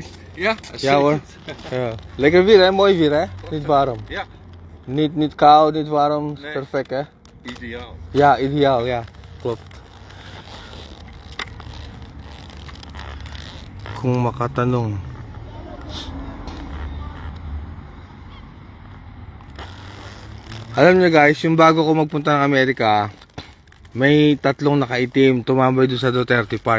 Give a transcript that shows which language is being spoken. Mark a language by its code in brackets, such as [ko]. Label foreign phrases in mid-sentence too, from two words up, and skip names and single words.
[nl] Ja, Ja hoor. Ja. Lekker weer hè, mooi weer hè? Niet warm. Ja, Niet koud, niet warm, Nee. perfect hè? ideaal. Ja, ideaal, ja. Klopt. [tl] Kung makatanong. Alam nyo guys, yung bago ko magpunta ng Amerika, may tatlong nakaitim tumambay doon sa Duterte Park.